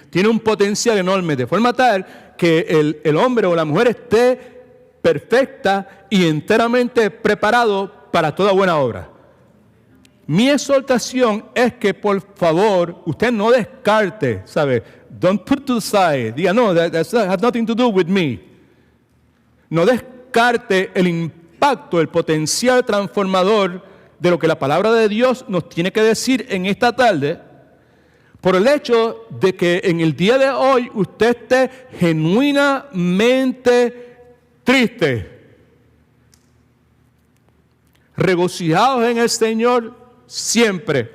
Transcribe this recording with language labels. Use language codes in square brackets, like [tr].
[es] Tiene un potencial enorme, de forma tal que el hombre o la mujer esté perfecta y enteramente preparado para toda buena obra. Mi exhortación es que, por favor, usted no descarte, ¿sabe? [en] Don't put to the side. [es] Diga, no, [en] that has nothing to do with me. [es] No descarte el impacto, el potencial transformador de lo que la palabra de Dios nos tiene que decir en esta tarde, por el hecho de que en el día de hoy usted esté genuinamente triste, regocijados en el Señor siempre.